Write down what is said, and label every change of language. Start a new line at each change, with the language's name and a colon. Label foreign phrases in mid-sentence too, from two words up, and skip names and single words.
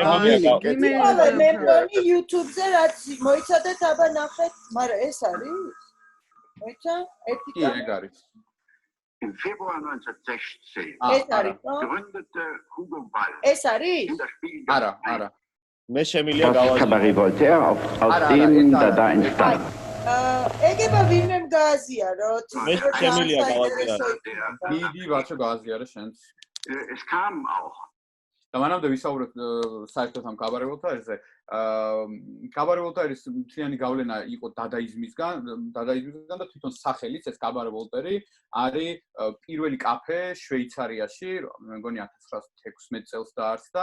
Georgian: მე მგონი YouTube-ზე რაც მოიცადეთ აბა ნახეთ, მაგრამ ეს არის? მოიცა? ერთი კი, ეგ არის.
German: Im Februar 1916 gründete Hugo Ball.
Georgian: ეს არის? არა. მე შემილია გავაზიარო.
German: Cabaret Voltaire aus dem da entstand.
Georgian: ეგება ვინმემ გააზიაროთ? მე შემილია გავაზიარო. დიდი ბაჩო გააზიარე შენც.
German: Es kam auch.
Georgian: და მანამდე ვისაუბრეთ საერთოდ ამ კაბარე ვოლტაერზე. კაბარე ვოლტაერის მთლიანი გავლენა იყო დადაიზმისგან და თვითონ სახელიც ეს კაბარე ვოლტერი არის პირველი კაფე შვეიცარიაში, მე მგონი 1916 წელს დაარსდა.